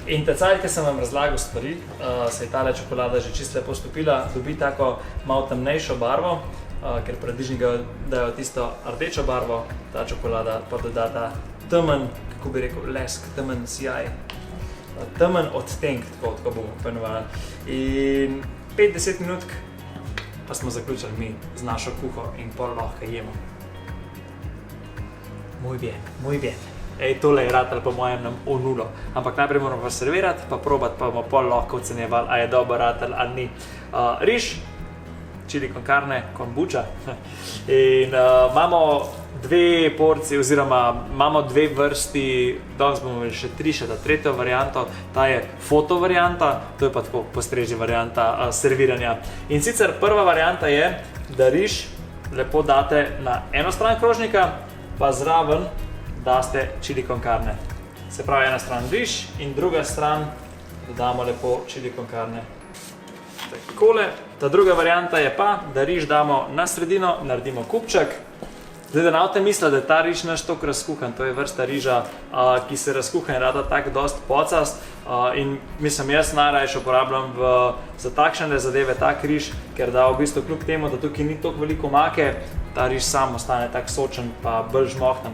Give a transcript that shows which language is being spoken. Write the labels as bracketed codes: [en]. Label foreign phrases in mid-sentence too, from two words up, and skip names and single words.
[sl] In ta cajt, ki sem vam razlagal stvari, se je tale čokolada že čisto lepo stopila, dobi tako malo temnejšo barvo, ker paradižniki dajo tisto rdečo barvo, ta čokolada pa doda ta temen, kako bi rekel, lesk, temen sijaj, temen odtenk, tako bomo poimenovali. In 5-10 minutk pa smo zaključili mi z našo kuho in pol lahko jemo. [es] Muy bien. [sl] Ej, tole je ratalo po mojem nam v nulo. Ampak najprej moramo servirati, pa probati, pa bomo pol lahko ocenjevali, a je dobro ratalo ali ni. Riž, [es] chili con carne, [sl] kombuča. In imamo dve porcije, oziroma imamo dve vrsti, danes bomo imeli še ta tretjo varianto, ta je foto varianta, to je pa tako postrežji varianta serviranja. In sicer prva varianta je, da riž lepo date na eno stran krožnika, pa zraven daste [es] chili con carne. [sl] Se pravi, ena stran riž in druga stran dodamo lepo [es] chili con carne. [sl] Takole. Ta druga varianta je pa, da riž damo na sredino, naredimo kupček. Zdaj, da ne misli, da je ta riž naš toliko razkuhan, to je vrsta riža, ki se razkuha in rada tako dosti pocast. In mislim, jaz najrajši uporabljam za takšne zadeve tak riž, ker da v bistvu kljub temu, da tukaj ni toliko veliko omake, ta riž sam ostane tak sočen pa bolj žmohten.